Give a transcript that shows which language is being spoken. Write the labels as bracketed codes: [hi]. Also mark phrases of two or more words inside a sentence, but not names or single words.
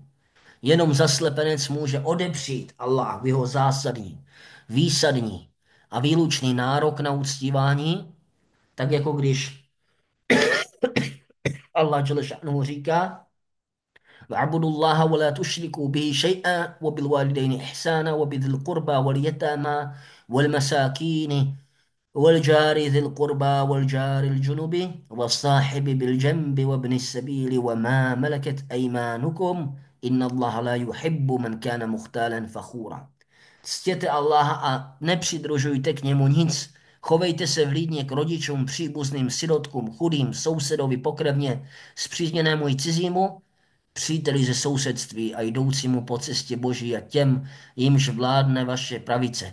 [cs] Jenom zaslepenec může odepřít Allah v jeho zásadní, výsadní a výlučný nárok na uctívání, tak jako když Allah říká, [ar] واعبدوا الله ولا تشركوا به شيئا وبالوالدين إحسانا وبذي القربى واليتامى والمساكين والجار ذي القربى والجار الجنب والصاحب بالجنب وابن السبيل وما ملكت أيمانكم إن الله لا يحب من كان مختالا فخورا. [cs] Ctěte Allaha a nepřidružujte k němu nic. Chovejte se vlídně k rodičům, příbuzným, sirotkům, chudým, sousedovi pokrevně, spřízněnému i cizímu, příteli ze sousedství a jdoucímu po cestě Boží a těm, jimž vládne vaše pravice.